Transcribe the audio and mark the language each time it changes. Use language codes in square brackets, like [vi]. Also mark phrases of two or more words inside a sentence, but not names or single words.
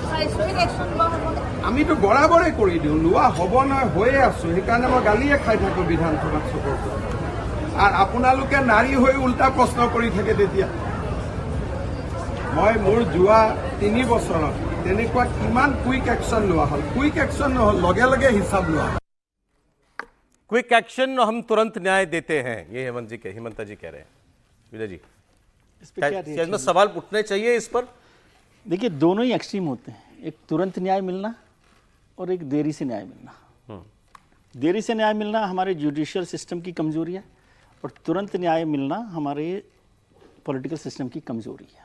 [as] আমিতো বরাবরে করে দিও, লোৱা হব নহয় হয়ে আছো। সেইকাৰণে মই গালিয়ে খাই থাকো বিধানসভাত চবৰ পৰা। আৰু আপোনালোকে নাৰী হৈ উল্টা প্ৰশ্ন কৰি থাকে। তেতিয়া মই মোৰ যোৱা 3 বছৰত তেনেকুৱা কিমান [en] quick action [as] লোৱা হ'ল। [en] quick action [as] নহ'ল, লগে লগে হিচাপ লোৱা। [en] quick action, [hi] हम तुरंत न्याय देते हैं, ये हेमंता जी कह रहे हैं। विजय जी, इसमें सवाल उठने चाहिए इस पर। देखिए, दोनों ही एक्सट्रीम होते हैं। एक तुरंत न्याय मिलना और एक देरी से न्याय मिलना। देरी से न्याय मिलना हमारे [en] judicial system [hi] की कमजोरी है और तुरंत न्याय मिलना हमारे [en] political system [hi] की कमजोरी है।